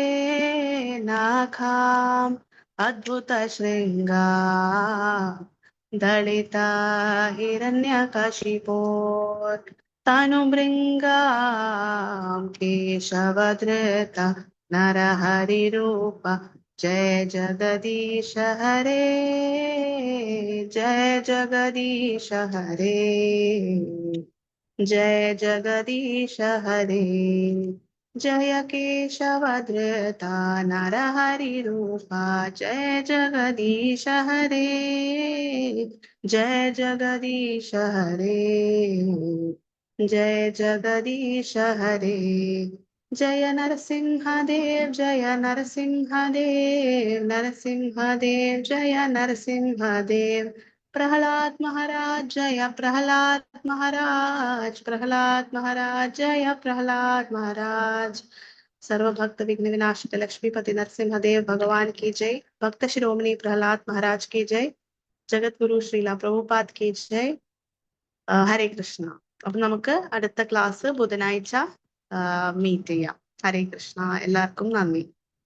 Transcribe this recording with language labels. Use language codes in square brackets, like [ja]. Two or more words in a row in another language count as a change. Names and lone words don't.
[sa] നാഖാം അദ്ഭുത ശൃംഗാ ദളിത ഹിരണ്യകശിപോർ തനുമൃംഗാം കേശവധൃത നരഹരിരൂപ जय जगदीश हरे जय जगदीश हरे जय जगदीश हरे जय केशवधृता नरहरिरूपा जय जगदीश हरे जय जगदीश हरे जय जगदीश हरे जय [hi] नरसिंहदेव जय नरसिंहदेव नरसिंहदेव जय नरसिंहदेव प्रहलाद महाराज जय प्रहलाद महाराज प्रहलाद महाराज जय प्रहलाद महाराज सर्व भक्त विघ्न विनाशक लक्ष्मीपति नरसिंहदेव भगवान की जय भक्त शिरोमणि प्रहलाद महाराज की जय जगत गुरु श्रीला प्रभुपाद की जय ഹരേ കൃഷ്ണ. [ml] അപ്പൊ നമുക്ക് അടുത്ത ക്ലാസ് ബുധനാഴ്ച മീറ്റ് ചെയ്യാം. ഹരേ കൃഷ്ണ. എല്ലാവർക്കും നന്ദി.